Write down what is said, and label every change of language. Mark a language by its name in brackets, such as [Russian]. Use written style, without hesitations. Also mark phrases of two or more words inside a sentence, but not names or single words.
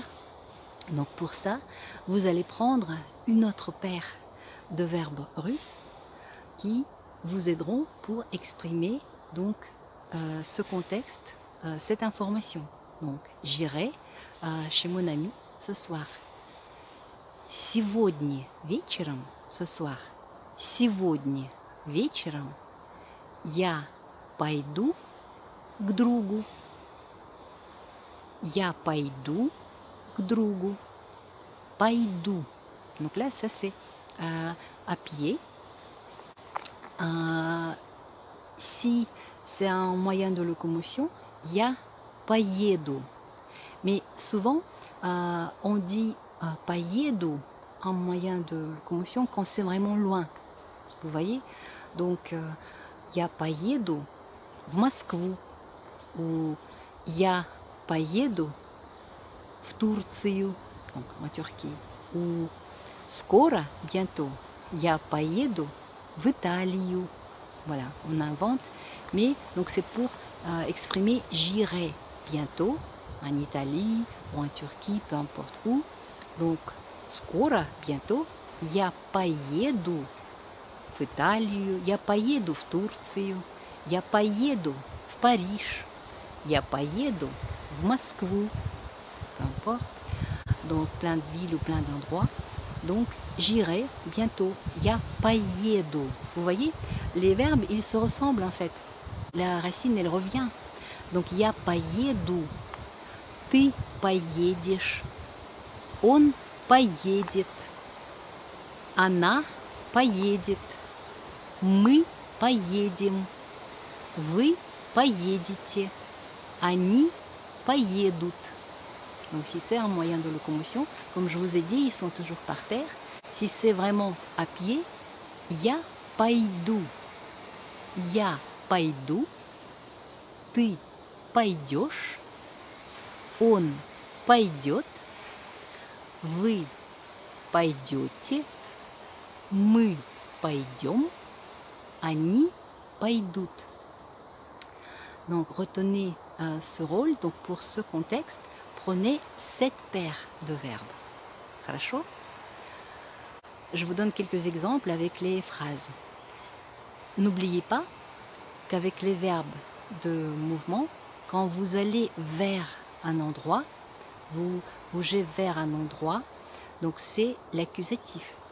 [French] Donc pour ça, vous allez prendre une autre paire de verbes russes qui vous aideront pour exprimer donc ce contexte, cette information. Donc j'irai chez mon ami ce soir. [Russian] Сегодня вечером, [French] ce soir. [Russian] Сегодня вечером я пойду к другу. Я пойду к другу. Пойду. [French] Donc là, ça c'est à pied. Si c'est un moyen de locomotion, [Russian] я поеду. [French] Mais souvent, on dit поеду en moyen de locomotion quand c'est vraiment loin. Vous voyez? Donc, [Russian] я поеду в Москву. [French] Ou [Russian] я поеду в Турцию. [French] Donc, en Turquie. Ou скоро, bientôt. [Russian] Я поеду в Италию. [French] Voilà, on invente. Mais donc c'est pour exprimer j'irai bientôt en Italie ou en Turquie, peu importe où. Donc, скоро, bientôt. [Russian] Я поеду в Италию, я поеду в Турцию, я поеду в Париж, я поеду в Москву, [French] peu importe, donc plein de villes ou plein d'endroits. Donc j'irai bientôt, [Russian] я поеду. [French] Vous voyez, les verbes ils se ressemblent en fait. La racine elle revient. Donc [Russian] я поеду, ты поедешь, он поедет, она поедет. Мы поедем, вы поедете, они поедут. [French] Donc si c'est un moyen de locomotion, comme je vous ai dit, ils sont toujours par paire. Si c'est vraiment à pied, [Russian] я пойду, я пойду, ты пойдешь, он пойдет, вы пойдете, мы пойдем, они пойдут. [French] Donc retenez ce rôle. Donc pour ce contexte, prenez 7 paires de verbes. [Russian] Хорошо? [French] Je vous donne quelques exemples avec les phrases. N'oubliez pas qu'avec les verbes de mouvement, quand vous allez vers un endroit, vous bougez vers un endroit, donc c'est l'accusatif.